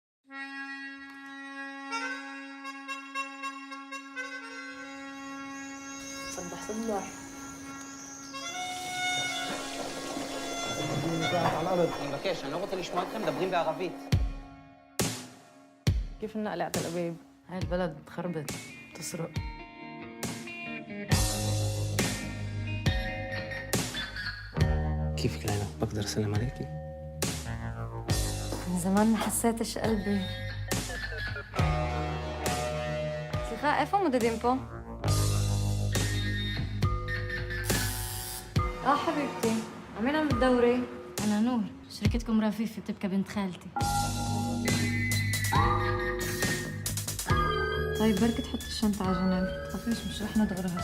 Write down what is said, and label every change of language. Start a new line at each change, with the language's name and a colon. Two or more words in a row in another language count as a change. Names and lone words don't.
Arabic: صبح صبح. على الارض.
Hebrew: מבקש, אני לא רוצה לשמוע אתכם מדברים בערבית.
Arabic: كيف النقلة على الأبيب؟ هاي البلد بتخربط بتسرق. كيفك ليلى؟ بقدر أسلم عليكي؟ من زمان ما حسيتش قلبي.
Hebrew: סליחה, איפה מודדים פה?
Arabic: حبيبتي، عمين عم تدوري؟ أنا نور، شركتكم رفيفة بتبقى بنت خالتي. طيب بركي تحطي الشنطة على جنب، تخافيش مش رح ندغرها.